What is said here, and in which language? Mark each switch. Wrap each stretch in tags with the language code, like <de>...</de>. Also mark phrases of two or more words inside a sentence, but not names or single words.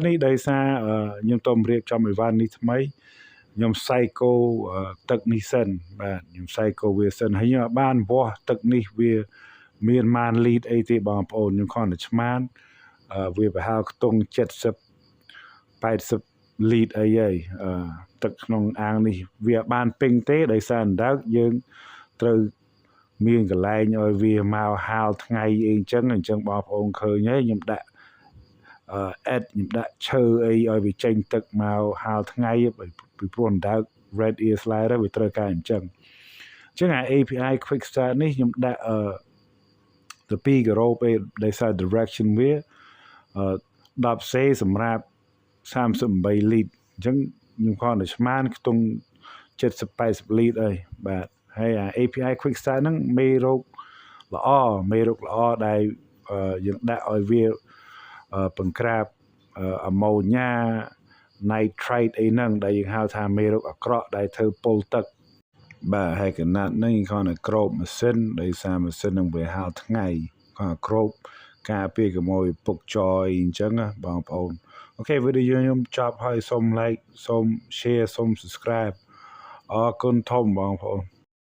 <km>នេះដោយសារខ្ញុំទៅរៀបចំអីវ៉ាន់នេះថ្មីខ្ញុំ cycle ទឹកនេះសិនបាទខ្ញុំ cycle វាសិនហើយខ្ញុំបានវាស់ទឹកនេះវាមានម៉ានលីត្រអីទេបងប្អូនខ្ញុំគ្រាន់តែឆ្មានវាប្រហែលខ្ទង់70 80លីត្រអីហើយទឹកក្នុងអាង នេះវាបានពេញទេដោយសារអណ្ដើកយើងត្រូវមានកន្លែងឲ្យវាមកហាលថ្ងៃអីអញ្ចឹងបងប្អូនឃើញហើយខ្ញុំដាក់ខ្ញុំដាក់ឈើអីឲ្យវាចេញទឹកមក ហាលថ្ងៃពីព្រោះអណ្ដើក</km> <en>red ear slider</en> <km>វាត្រូវការអញ្ចឹង</km> <en>API quick start</en> <km>នេះខ្ញុំដាក់ទៅ2គីឡូពេលដោយសារ direction វា10សេសម្រាប់ 38លីត្រអញ្ចឹងខ្ញុំគ្រាន់តែឆ្មានខ្ទង់70 80លីត្រអីបាទហើយ</km> <en>API quick start</en> <km>ហ្នឹងមេរោគល្អ ដែលយើងដាក់ឲ្យវាបង្ក្រាប</km> <en>ammonia nitrate</en> <km>អីហ្នឹងដែលយើងហៅថាមេរោគអាក្រក់ដែលធ្វើពុលទឹកបាទហើយកណាត់ហ្នឹងគ្រាន់តែគ្របម៉ាស៊ីនដោយសារម៉ាស៊ីនហ្នឹងវាហាលថ្ងៃគ្រាន់តែគ្របការពារកុំឲ្យពុកចយអញ្ចឹងណាបងប្អូនអូខេវីដេអូខ្ញុំចប់ហើយសូម like សូម share សូម subscribe អរគុណធំបងប្អូន</km>